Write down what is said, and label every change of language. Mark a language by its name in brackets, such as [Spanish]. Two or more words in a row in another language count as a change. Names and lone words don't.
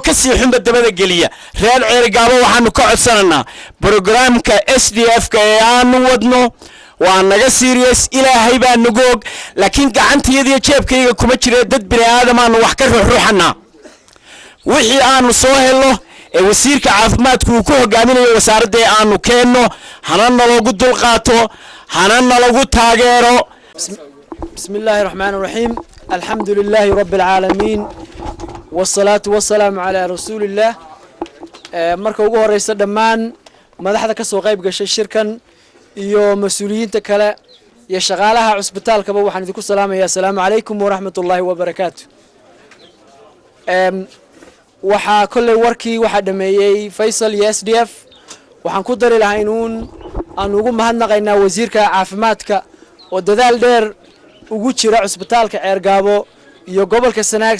[Somali] ka sii xunba dabada geliya reer Ceergaabo waxaanu ka codsananaa programka SDF-ka ee aanu wadno waa naga serious ilaahay baa nagu og laakiin gacantayada iyo jeebkayga kuma jira dad bini aadam aanu wax ka ruuxana wixii aanu soo helo ee wasiirka caafimaadku uu ku hogaaminayo wasaaradda aanu keenno hana nalagu dulqaato hana nalagu taageero [Arabic] بسم الله الرحمن الرحيم الحمد لله رب العالمين والصلاة والسلام على رسول الله [Somali] marka ugu horeysa dhamaan madaxda ka soo qayb gashay shirkan iyo mas'uuliyiinta kale iyo shaqaalaha cusbitaalka waxaan idinku salaamayaa [Arabic] السلام عليكم ورحمة الله وبركاته [Somali] waxa kulli warkii waxa dhameeyay Faisal iyo SDF waxaan ku dari lahaa inuun aan ugu mahadnaqaynaa wasiirka caafimaadka oo dadaal dheer ugu jira cusbitaalka Ceergaabo iyo gobolka Sanaag